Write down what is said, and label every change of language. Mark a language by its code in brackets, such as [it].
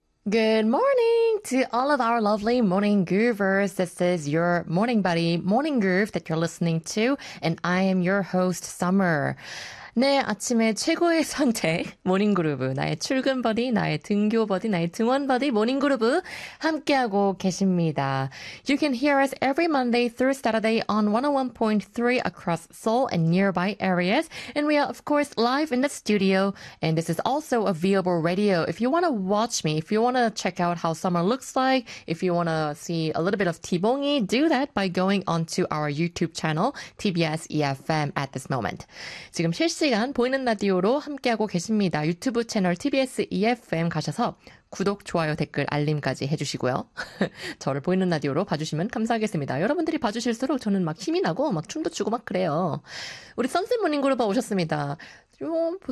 [en] Good morning to all of our lovely morning groovers. This is your morning buddy, Morning Groove, that you're listening to, and I am your host, Summer. [ko] 네, 아침에 최고의 선택, 모닝 그루브, 나의 출근 버디, 나의 등교 버디, 나의 등원 버디, 모닝 그루브 함께하고 계십니다. [en] You can hear us every Monday through Saturday on 101.3 across Seoul and nearby areas. And we are, of course, live in the studio. And this is also a viewable radio. If you want to watch me, if you want to check out how Summer looks like, if you want to see a little bit of T-Bongi, do that by going onto our YouTube channel, TBS EFM, at this moment. [ko] 지금 실시간 보이는 라디오로 함께하고 계십니다. 유튜브 채널 TBS EFM 가셔서 구독, 좋아요, 댓글, 알림까지 해주시고요. 저를 보이는 라디오로 봐주시면 감사하겠습니다. 여러분들이 봐주실수록 저는 막 힘이 나고 막 춤도 추고 막 그래요. 우리 선생님 모닝 그룹 오셨습니다. 보통